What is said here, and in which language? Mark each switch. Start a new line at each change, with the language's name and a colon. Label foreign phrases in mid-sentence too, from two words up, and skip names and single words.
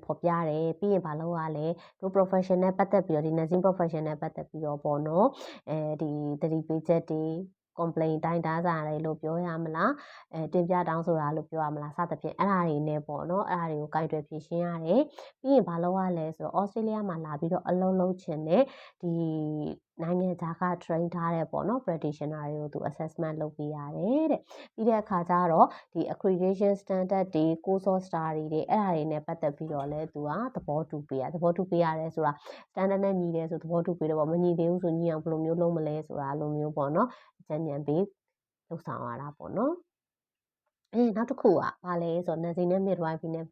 Burmese: ဖော်ပြတယ်ပြီးရင်ဘာလုပ်ရလဲတို့ profession နဲ့ပတ်သက်ပြီးတော့ဒီ
English: nursing profession
Burmese: နဲ့ပတ်သက်ပြီးတော့ပေါ့နော်ဒီသတိပေးချက်တွေ complaint တိုင်းတားစာတွေလို့ပြောရမလားတင်ပြတောင်းဆိုတာလို့ပြောရမလားစသဖြင့်အဲ့ဒါတွေနဲ့ပေါ့နော်အဲ့ဒါတွေကိုကိုင်တွယ်ဖြေရှင်းရတယ်ပြီးရင်ဘာလုပ်ရလဲဆိုတော့ Australia မှာလာပြီးတော့ အလုပ်လုပ်ချင်တဲ့ဒီနိုင်ငံခြားက train ထားတဲ့ပေါ့နော် practitioner တွေကိုသူ assessment လုပ်ပေးရတယ်တဲ့ပြီးတဲ့အခါကျတော့ဒီ
English: accreditation standard
Burmese: တွေ
English: course of study
Burmese: တွေအဲ့ဒါတွေနဲ့ပတ်သက်ပြီးတော့လဲသူကသဘောတူပေးရတယ်ဆိုတာ standard နဲ့ ညီတယ်ဆိုသဘောတူပေးတယ်ပေါ့မညီသေးဘူးဆိုညီအောင်ဘယ်လိုမျိုးလုပ်မလဲဆိုတာလိုမျိုးပေါ့နော်ဉာဏ်ပေးလုပ်ဆောင်ရတာပေါ့နော်နောက်တစ်ခုကဘာလဲဆိုတော့ Nursing and Midwifery နဲ့